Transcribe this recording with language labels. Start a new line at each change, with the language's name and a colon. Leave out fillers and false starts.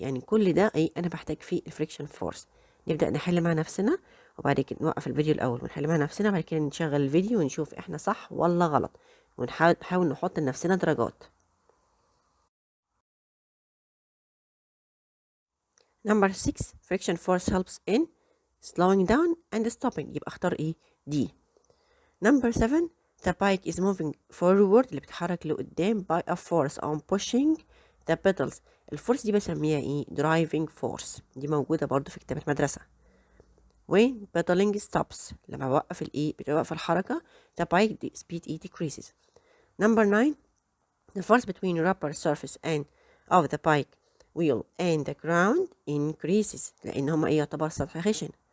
Arabic: يعني كل ده ايه انا بحتاج فيه الفريكشن فورس. نبدأ نحل مع نفسنا وبعد كده نوقف الفيديو الاول ونحل مع نفسنا وبعد كده نشغل الفيديو ونشوف احنا صح ولا غلط ونحاول نحط لنفسنا درجات.
English: Number 6 friction force helps in slowing down and stopping.
Arabic: يبقى اختار ايه D.
English: Number 7 the bike is moving forward
Arabic: اللي بتتحرك لقدام
English: by a force on pushing the pedals.
Arabic: الفورس دي بسميها ايه driving force. دي موجودة برضو في كتابة مدرسة.
English: when pedaling stops
Arabic: لما بوقف الايه بتوقف الحركة
English: the bike speed decreases. Number 9 the force between rubber surface and of the bike wheel and the ground increases
Arabic: لأن هما ايه يعتبر سطح خشن.